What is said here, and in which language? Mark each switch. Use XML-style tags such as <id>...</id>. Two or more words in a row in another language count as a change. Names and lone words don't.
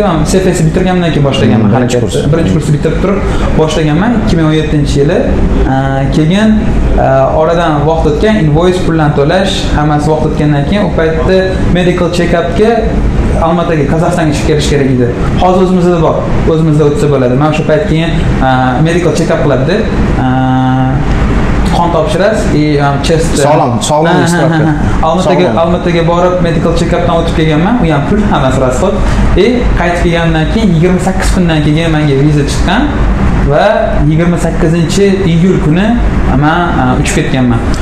<uz>Men CFS bitirgandan keyin boshlaganman harakatni. Birinchi kursni bitirib turib boshlaganman 2017-yili. Keyin oradan vaqt o'tgan, invoice puldan to'lash, hammasi vaqt o'tgandan keyin u paytda</uz> <en>medical check-upga</en> <uz>Almataga, Qozog'istonga chiqib kelish kerak edi. Hozir o'zimizda bor. O'zimizda o'tsa bo'ladi. Men o'sha payt keyin</uz> <en>medical check-up</en> <uz>qiladi. Qon topshirasiz, chest sog'lom Almataga borib</uz> <en>medical check-updan</en> <uz>o'tib kelganman. U ham pul, hammasi rasxod. Qaytib kelgandan keyin 28 kundan keyin menga viza chiqqan va 28-iyul kuni men uchib ketganman.</uz>